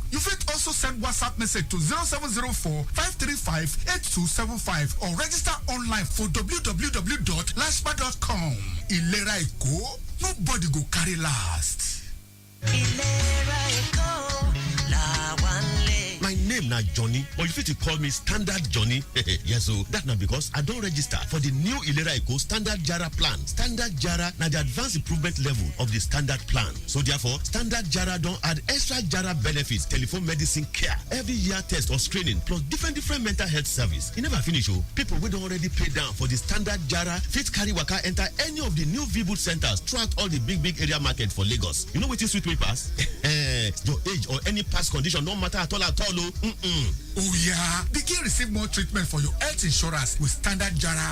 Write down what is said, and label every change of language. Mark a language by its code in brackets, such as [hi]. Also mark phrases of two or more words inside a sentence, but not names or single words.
[pcm] You fit also send WhatsApp message to 0704 535 8275 or register online for www.lashma.com. ILERA EKO, nobody go carry last. ILERA EKO, la one leg. My name na Johnny, but you fit call me Standard Johnny. Yes, so that na because I don register for the new ILERA EKO Standard Jara plan. Standard Jara na the advanced improvement level of the standard plan. So therefore, Standard Jara don add extra Jara benefits, telephone medicine care, every year test or screening, plus different mental health service. E never finish o. People wey don already pay down for the Standard Jara fit carry waka enter any of the new V-Boot centers throughout all the big area market for Lagos. You know wetin sweet me pass? Your age or any past condition no matter at all. Oh yeah, begin receive more treatment for your health insurance with Standard Jara.